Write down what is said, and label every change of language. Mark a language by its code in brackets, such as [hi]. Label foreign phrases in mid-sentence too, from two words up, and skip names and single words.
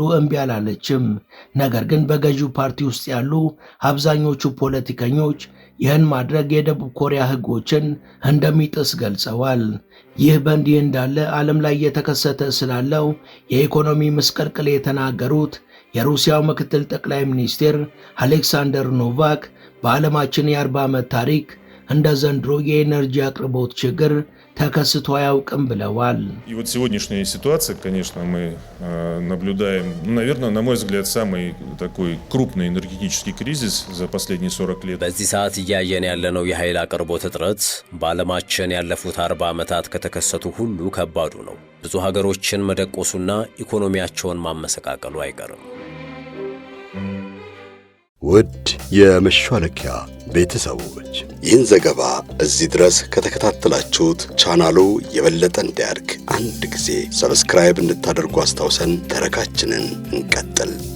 [am] እምቢ አላለችም። ነገር ግን በገዢው ፓርቲ ውስጥ ያሉ አብዛኞቹ ፖለቲከኞች ይህን ማድረግ የደቡብ ኮሪያ ሕጎችን እንደሚጥስ ገልጸዋል። ይህ በእንዲህ እንዳለ ዓለም ላይ የተከሰተ ስላለው የኢኮኖሚ ምስቅልቅል የተናገሩት የሩሲያው ምክትል ጠቅላይ ሚኒስትር አሌክሳንደር ኖቫክ በዓለማችን የ40 ዓመት ታሪክ እንደ ዘንድሮ የኤነርጂ አቅርቦት ችግር ተከስቶ አያውቅም ብለዋል። [ru] И вот сегодняшняя ситуация, конечно, мы наблюдаем, наверное, на мой взгляд, самый такой крупный энергетический кризис за последние 40 лет. [am] በዚህ ሰዓት እያየን ያለነው የኃይል አቅርቦት እጥረት በዓለማችን ያለፉት 40 ዓመታት ከተከሰቱ ሁሉ ከባዱ ነው። ብዙ ሀገሮችን መደቆሱና ኢኮኖሚያቸውን ማመሰቃቀሉ አይቀርም። ውድ የመሿለኪያ ቤተሰቦች ይህን ዘገባ እዚህ ድረስ ከተከታተላችሁት ቻናሉ የበለጠ እንዲያድግ አንድ ጊዜ ሰብስክራይብ እንድታደርጉ አስታውሰን ተረካችንን እንቀጥል።